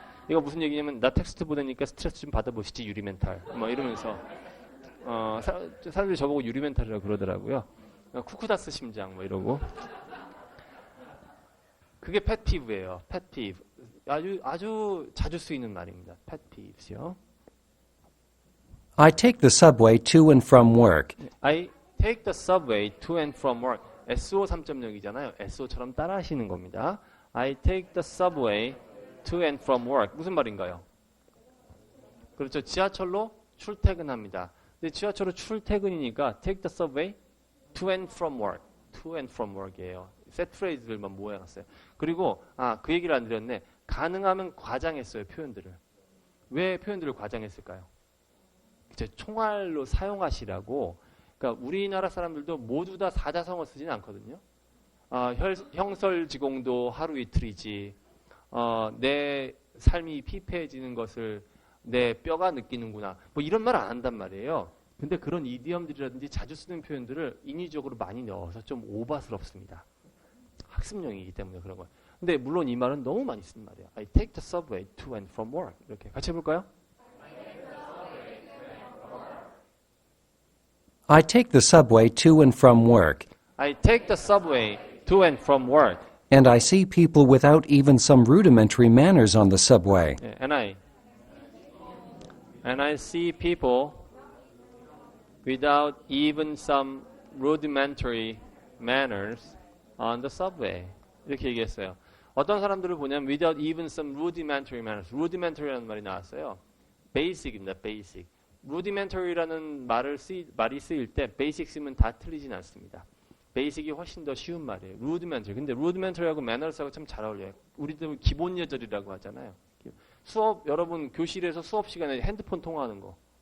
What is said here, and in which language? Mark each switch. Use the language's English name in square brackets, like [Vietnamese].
[Korean] 이거 무슨 얘기냐면 나 텍스트 보내니까 스트레스 좀 받아보시지 유리멘탈. 뭐 이러면서 사람들이 저보고 유리멘탈이라고 그러더라고요. 쿠쿠다스 심장 뭐 이러고. 그게 펫피브예요. 펫피브. 아주 자주 쓰이는 말입니다. 펫피브요. [English] I take the subway to and from work. I take the subway to and from work. [Korean] SO 3.0이잖아요. SO처럼 따라 하시는 겁니다. [English] I take the subway to and from work. [Korean] 무슨 말인가요? 그렇죠. 지하철로 출퇴근합니다. 근데 지하철로 출퇴근이니까 [English] take the subway to and from work. to and from work이에요. [Korean] 셋 프레이즈들만 모아놨어요. 그리고 그 얘기를 안 드렸네. 가능하면 과장했어요. 표현들을. 왜 표현들을 과장했을까요? 총알로 사용하시라고. 그러니까 우리나라 사람들도 모두 다 사자성어 쓰지는 않거든요. 형설지공도 하루 이틀이지. 내 삶이 피폐해지는 것을 내 뼈가 느끼는구나. 뭐 이런 말 안 한단 말이에요. 근데 그런 이디엄들이라든지 자주 쓰는 표현들을 인위적으로 많이 넣어서 좀 오바스럽습니다. 학습용이기 때문에 그런 거예요. 근데 물론 이 말은 너무 많이 쓰는 말이에요. [English] I take the subway to and from work. [Korean] 이렇게 같이 해볼까요? [English] I take the subway to and from work. I take the subway to and from work. And I see people without even some rudimentary manners on the subway. 네, and I see people without even some rudimentary manners on the subway. [Korean] 이렇게 얘기했어요. 어떤 사람들을 보냐면 [English] without even some rudimentary manners. [Korean] rudimentary라는 말이 나왔어요. basic입니다. basic. rudimentary라는 말이 쓰일 때 basic 쓰면 다 틀리진 않습니다. basic이 훨씬 더 쉬운 말이에요. rudimentary. 근데 rudimentary하고 manners하고 참 잘 어울려요. 우리도 기본 예절이라고 하잖아요. 여러분 교실에서 수업 시간에 핸드폰 통화하는 거.